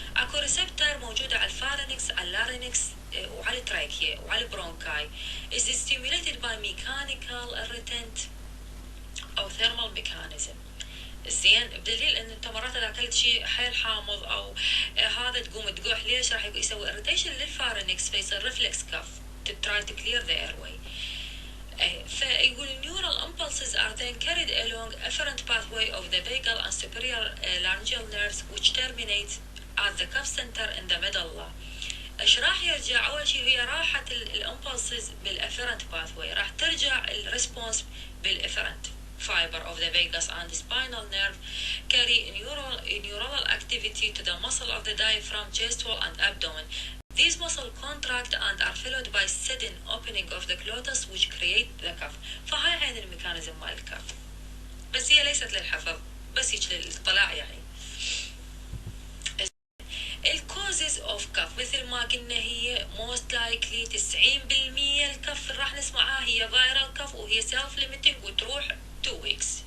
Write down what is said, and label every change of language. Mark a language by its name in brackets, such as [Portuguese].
[Arabic] اكو ريسبتر موجوده على الفارنكس على اللارينكس وعلى التراكيا وعلى البرونكاي [English] is stimulated by mechanical irritant [Arabic] او thermal mechanism. زين بدليل ان انت مرات اذا اكلت شيء حيل حامض او هذا تقوم تقوح، ليش؟ راح يسوي اريتيشن للفارنكس فيصير ريفلكس كف [English] to try to clear the airway. فيقول neural impulses are then carried along afferent pathway of the vagal and superior laryngeal nerves which terminate at the cuff center in the medulla. [Arabic] ايش راح يرجع؟ اول شيء هي راحت الامبulses بالافيرنت باثوي، راح ترجع الريسبونس بالافيرنت [English] fiber of the vagus and the spinal nerve carry neural activity to the muscle of the diaphragm, chest wall and abdomen. These muscles contract and are followed by sudden opening of the glottis which create the cough. [Arabic] فهاي عين الميكانيزم مال الكف، بس هي ليست للحفظ، بس هيك للاطلاع يعني. الكوزز اوف كف مثل ما قلنا هي موست لايكلي 90% الكف راح نسمعها هي فايرال كف وهي سيلف ليميتنج وتروح 2 ويكس.